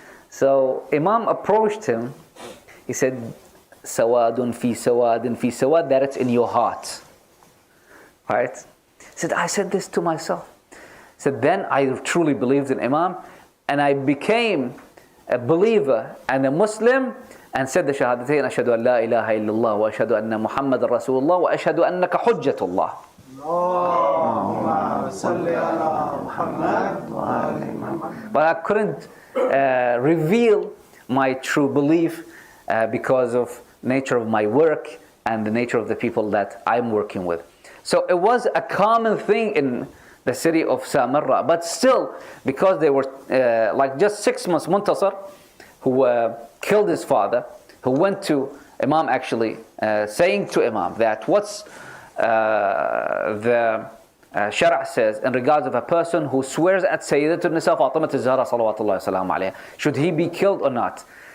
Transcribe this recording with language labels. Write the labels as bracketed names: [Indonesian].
[English] So Imam approached him. He said, [Arabic] سواد في سواد في سواد, [English] that it's in your heart, right? He said, I said this to myself. He said, then I truly believed in Imam, and I became a believer and a Muslim, and said the Shahadatain, [Arabic] أشهد أن لا إله إلا الله وأشهد أن محمد رسول الله وأشهد أنك حجة الله. اللهم صل على محمد وعلى محمد. [English] But I couldn't reveal my true belief because of nature of my work and the nature of the people that I'm working with. So it was a common thing in the city of Samarra, but still, because they were like just 6 months, Muntasar, who killed his father, who went to Imam actually, saying to Imam that what's the Shara' says in regards of a person who swears at Sayyidatun Nisa Fatimah al-Zahra salawatullahi salamu alayha, should he be killed or not?